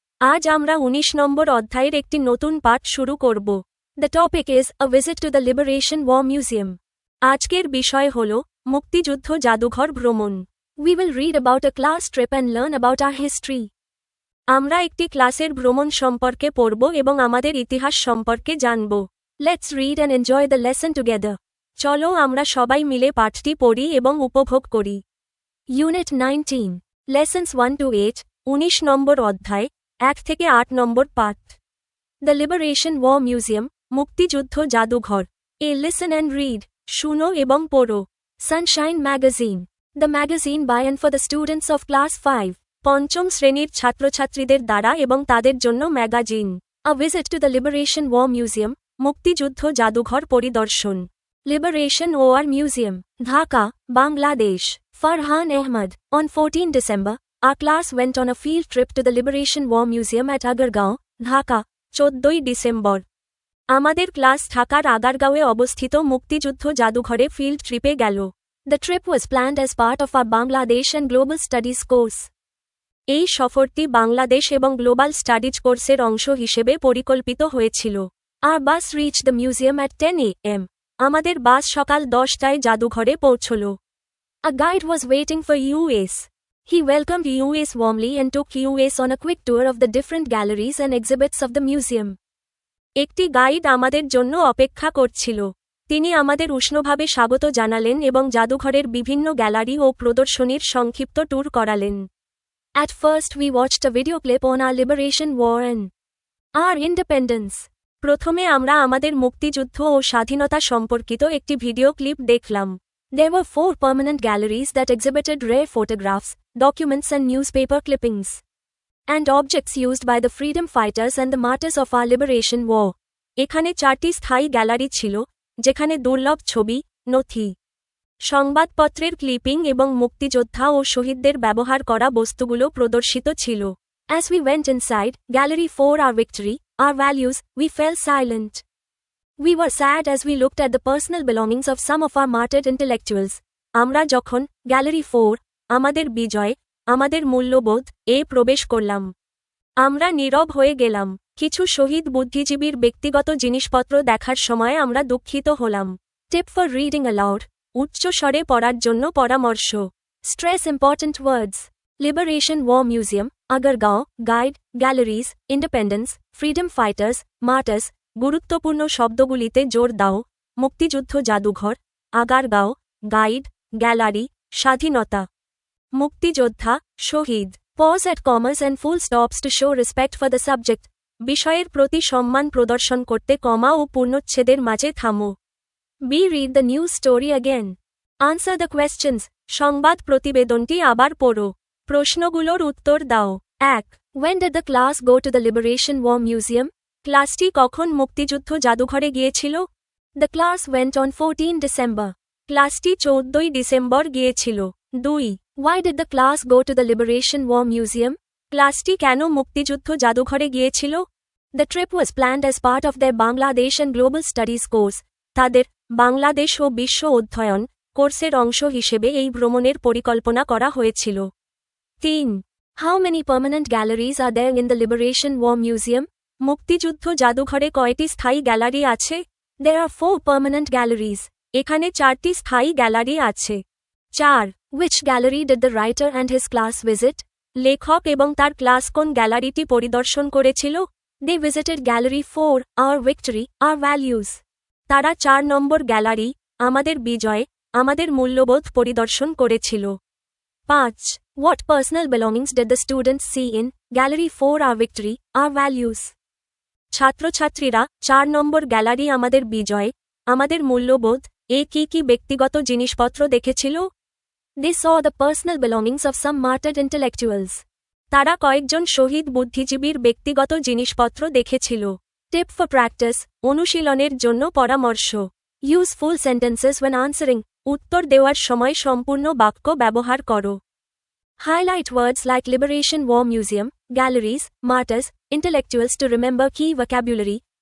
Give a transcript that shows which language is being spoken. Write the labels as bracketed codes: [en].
[bn] আজ আমরা 19 নম্বর অধ্যায়ের একটি নতুন পাঠ শুরু করব। [en] The topic is a visit to the Liberation War Museum. [bn] আজকের বিষয় হল মুক্তিযুদ্ধ জাদুঘর ভ্রমণ। [en] We will read about a class trip and learn about our history. [bn] আমরা একটি ক্লাসের ভ্রমণ সম্পর্কে পড়ব এবং আমাদের ইতিহাস সম্পর্কে জানব। [en] Let's read and enjoy the lesson together. [bn] চলো আমরা সবাই মিলে পাঠটি পড়ি এবং উপভোগ করি। [en] Unit 19. Lessons 1 to 8, [bn] 19 নম্বর অধ্যায়, 1 থেকে 8 নম্বর পাঠ। [en] The Liberation War Museum, [bn] মুক্তিযুদ্ধ জাদুঘর। [en] A listen and read, [bn] শুনো এবং পড়ো। [en] Sunshine Magazine. The magazine by and for the students of class 5. [bn] পঞ্চম শ্রেণীর ছাত্রছাত্রীদের দ্বারা এবং তাদের জন্য magazine. [en] A visit to the Liberation War Museum, [bn] মুক্তিযুদ্ধ জাদুঘর পরিদর্শন। [en] Liberation War Museum, Dhaka, Bangladesh. Farhan Ahmed. On 14 December, our class went on a field trip to the Liberation War Museum at Agargaon, Dhaka. [bn] 14 December আমাদের class ঢাকার আগারগাঁওয়ে অবস্থিত মুক্তিযুদ্ধ জাদুঘরে field ট্রিপে গেল। [en] The trip was planned as part of our Bangladesh and Global Studies course. [bn] এই সফরটি বাংলাদেশ এবং global studies কোর্সের অংশ হিসেবে পরিকল্পিত হয়েছিল। [en] Our bus reached the museum at 10 a.m. [bn] আমাদের বাস সকাল 10টায় জাদুঘরে পৌঁছল। [en] A guide was waiting for us. He welcomed us warmly and took us on a quick tour of the different galleries and exhibits of the museum. [bn] একটি guide আমাদের জন্য অপেক্ষা করছিল। তিনি আমাদের উষ্ণভাবে স্বাগত জানালেন এবং জাদুঘরের বিভিন্ন গ্যালারি ও প্রদর্শনীর সংক্ষিপ্ত ট্যুর করালেন। [en] At first we watched a video clip on our liberation war and our independence. [bn] প্রথমে আমরা আমাদের মুক্তিযুদ্ধ ও স্বাধীনতা সম্পর্কিত একটি ভিডিও ক্লিপ দেখলাম। [en] There were 4 permanent galleries that exhibited rare photographs, documents and newspaper clippings, and objects used by the freedom fighters and the martyrs of our liberation war. [bn] এখানে 4টি স্থায়ী গ্যালারি ছিল, যেখানে দুর্লভ ছবি, নথি, সংবাদপত্রের ক্লিপিং এবং মুক্তিযোদ্ধা ও শহীদদের ব্যবহার করা বস্তুগুলো প্রদর্শিত ছিল। [en] As we went inside, Gallery 4 Our Victory, Our Values, we fell silent. We were sad as we looked at the personal belongings of some of our martyred intellectuals. [bn] আমরা যখন গ্যালারি 4, আমাদের বিজয়, আমাদের মূল্যবোধ এ প্রবেশ করলাম, আমরা নীরব হয়ে গেলাম। কিছু শহীদ বুদ্ধিজীবীর ব্যক্তিগত জিনিসপত্র দেখার সময় আমরা দুঃখিত হলাম। [en] tip for reading aloud, [bn] উচ্চ স্বরে পড়ার জন্য পরামর্শ। [en] Stress important words. Liberation war museum, Agargaon, guide, galleries, independence, freedom fighters, martyrs. [bn] গুরুত্বপূর্ণ শব্দগুলিতে জোর দাও। মুক্তিযুদ্ধ জাদুঘর, আগারগাঁও, গাইড, গ্যালারি, স্বাধীনতা, মুক্তিযোদ্ধা, শহীদ। [en] Pause at commas and full stops to show respect for the subject. [bn] বিষয়ের প্রতি সম্মান প্রদর্শন করতে কমা ও পূর্ণচ্ছেদের মাঝে থামো। [en] Be read the news story again. Answer the questions. [bn] সংবাদ প্রতিবেদনটি আবার পড়ো। প্রশ্নগুলোর উত্তর দাও। 1. [en] When did the class go to the Liberation War Museum? [bn] ক্লাসটি কখন মুক্তিযুদ্ধ জাদুঘরে গিয়েছিল? [en] The class went on 14 December. [bn] ক্লাসটি 14 ডিসেম্বর গিয়েছিল। [en] 2. Why did the class go to the Liberation War Museum? [bn] ক্লাসটি কেন মুক্তিযুদ্ধ জাদুঘরে গিয়েছিল? [en] The trip was planned as part of their Bangladesh and Global Studies course. [bn] তাদের বাংলাদেশ ও বিশ্ব অধ্যয়ন কোর্সের অংশ হিসেবে এই ভ্রমণের পরিকল্পনা করা হয়েছিল। 3. [en] How many permanent galleries are there in the Liberation War Museum? [bn] মুক্তিযুদ্ধ জাদুঘরে কয়টি স্থায়ী গ্যালারি আছে? [en] There are 4 permanent galleries. [bn] এখানে 4টি স্থায়ী গ্যালারি আছে। [en] 4. Which gallery did the writer and his class visit? [bn] লেখক এবং তার ক্লাস কোন গ্যালারিটি পরিদর্শন করেছিল? [en] They visited Gallery 4, Our Victory, Our Values. [bn] তারা 4 নম্বর গ্যালারি, আমাদের বিজয়, আমাদের মূল্যবোধ পরিদর্শন করেছিল। 5. [en] What personal belongings did the students see in Gallery 4 Our Victory, Our Values? [bn] ছাত্রছাত্রীরা 4 নম্বর গ্যালারি আমাদের বিজয়, আমাদের মূল্যবোধ এ কি ব্যক্তিগত জিনিসপত্র দেখেছিল? [en] They saw the personal belongings of some martyred intellectuals. [bn] তারা কয়েকজন শহীদ বুদ্ধিজীবীর ব্যক্তিগত জিনিসপত্র দেখেছিল। [en] tip for practice, [bn] অনুশীলনের জন্য পরামর্শ। [en] Use full sentences when answering. [bn] উত্তর দেওয়ার সময় সম্পূর্ণ বাক্য ব্যবহার করো। [en] Highlight words like Liberation War Museum, galleries, martyrs, intellectuals to remember key vocabulary.